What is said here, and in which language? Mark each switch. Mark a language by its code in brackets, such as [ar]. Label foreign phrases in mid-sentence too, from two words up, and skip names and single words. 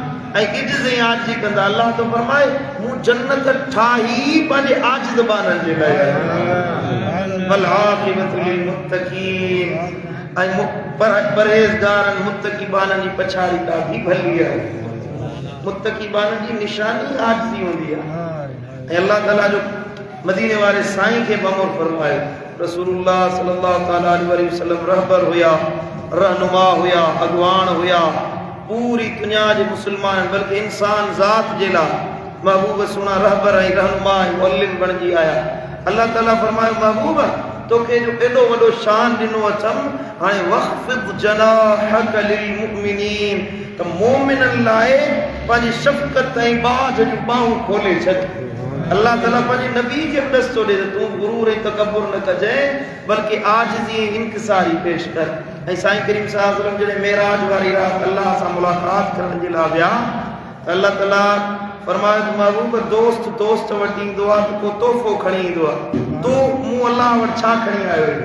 [sd] ऐं इज्ज़त ऐं आजिज़ी कंदा। अल्लाह तो फरमाए मूं जन्नत ठाही पंहिंजे आजिज़ बाननि जे लाइ [ar] والعاقبة للمتقين [sd] ऐं परहेज़गारनि मुत्तक़ी बाननि जी पछाड़ी ॾाढी भली आहे। मुत्तक़ी बाननि जी निशानी आजिज़ी हूंदी आहे। ऐं अल्लाह ताला जो मदीने वारे साईं खे बमर फरमाए रसूलुल्लाह [ar] صلى الله عليه وسلم [sd] रहबर हुया, रहनुमा हुया, अगवान हुया पूरी दुनिया जे मुसलमान बल्कि इंसान ज़ात जे लाइ महबूब सुना रहबर ऐं रहनुमा ऐं मुअल्लिम बणिजी आया। अल्लाह ताला फरमायो महबूब तोखे जो एॾो वॾो शान ॾिनो अथमि हाणे [ar] واخفض جناحك للمؤمنين [sd] त मोमिननि लाइ पंहिंजी शफ़क़त ऐं बाज़ जूं ॿाहूं खोले छॾ। अल्लाह ताला पंहिंजे नबी खे बि ॾस थो ॾे त तूं गुरूर ऐं तकबुर न कजांइ बल्कि आजिज़ी ऐं इंकिसारी पेश कर। ऐं साईं करीम [ar] صلى الله عليه وسلم [sd] जॾहिं मेराज वारी राति अल्लाह सां मुलाक़ात करण जे लाइ विया त अल्लाह ताला फरमायो त महबूब दोस्त दोस्त वटि ईंदो आहे त को तोहफ़ो खणी ईंदो आहे, तूं मूं अल्लाह वटि छा खणी आयो आहीं?